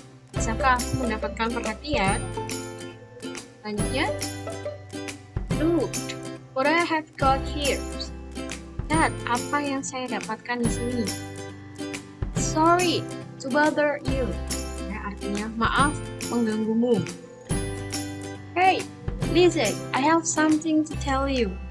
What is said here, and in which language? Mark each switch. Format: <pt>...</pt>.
<id>Bisakah aku mendapatkan perhatian? Selanjutnya,</id> <en>look what I have got here.</en> <id>Lihat apa yang saya dapatkan di sini.</id> <en>Sorry to bother you.</en> <id>Ya, artinya maaf mengganggumu.</id> <en>Hey, listen, I have something to tell you.</en>